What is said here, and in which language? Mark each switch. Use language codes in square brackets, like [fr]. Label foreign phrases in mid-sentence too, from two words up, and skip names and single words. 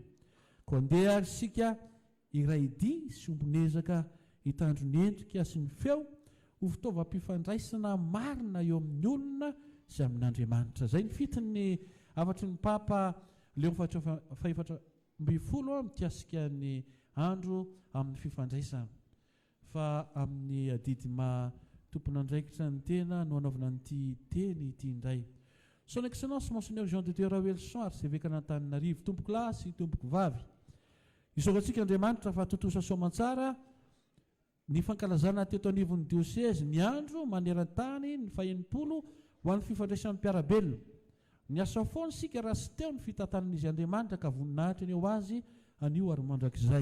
[mg] Koa andeha ary sika iraidia sy ombonezaka hitandro ny endrika sy ny feo ho fitaovam-pifandraisana marina eo amin'ny olona sy amin'Andriamanitra. Zay ny fitiny afatry ny papa Léon faha-14 mikasika ny andro amin'ny fifandraisana. Fa amin'ny adidy tompon'andraikitra ny tena no anaovana nyity teny ity indray. [fr] Son excellence monseigneur [mg] Jean de Dieu Rawelson arcevêque n'Antananarivo, tompoko lahy sy tompoko vavy. Isaorantsika Andriamanitra fa totosa soamantsara ny fankalazana teto anivon'ny diocèse ny andro maneran-tany ny faha-80 ho an'ny fifandraisan'ny mpiarabelona. Ny asa foana sika raha sy teo ny fitantanan'izy Andriamanitra ka voninahitra ny eo azy anio ary mandrakizay.